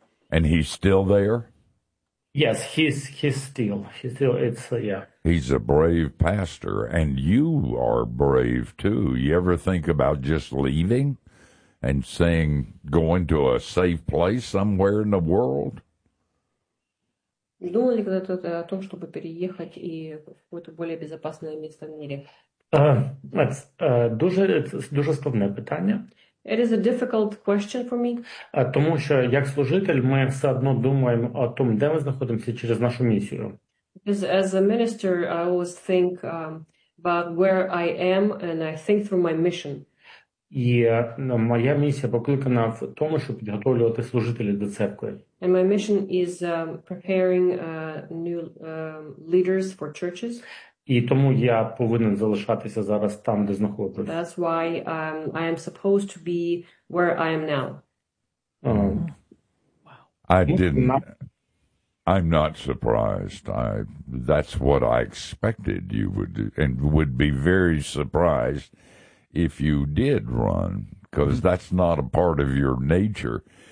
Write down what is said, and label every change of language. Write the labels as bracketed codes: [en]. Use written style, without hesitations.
[en] And he's still there? Yes, he's still, it's, yeah. He's a brave pastor, and you are brave too. You ever think about just leaving and saying, going to a safe place somewhere in the world? [ru] Думали когда-то о том, чтобы переехать и в какое-то более безопасное место в мире? [uk] Дуже складне питання. [en] It is a difficult question for me. [uk] Тому що як служитель ми все одно думаємо о тому, де ми знаходимося через нашу місію. [en] Because as a minister, I always think about where I am and I think through my mission. [uk] І моя місія покликана в тому, щоб підготовлювати служителів до церкви. [en] And my mission is preparing new leaders for churches. [uk] І тому я повинен залишатися зараз там, де знаходжусь. [en] That's why I am supposed to be where I am now. I didn't. I'm not surprised. That's what I expected you would do, and would be very surprised if you did run, because that's not a part of your nature.